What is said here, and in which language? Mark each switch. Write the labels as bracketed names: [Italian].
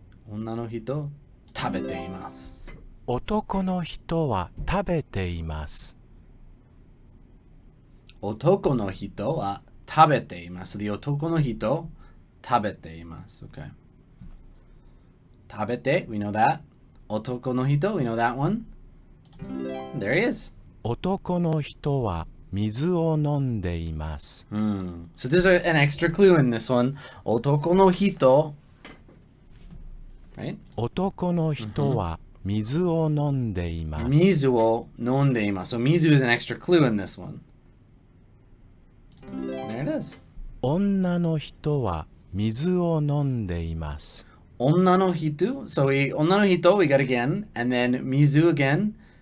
[Japanese] 女の人食べています。男の人は食べています。男の人は食べています。で、男の人食べています。 [English] Okay. 食べて we know that. 男の人 we know that one. There he is. [Japanese] 男の人は水を飲んでいます。 [English] So there's an extra clue in this one. 男の人 right? [Japanese] 男の人は水を飲んでいます。水を飲んでいます。 [English] So 水 is an extra clue in this one. There it is. [Japanese] 女の人は水を飲んでいます。 [English] 女の人 so女の人 we got again, and then 水 again.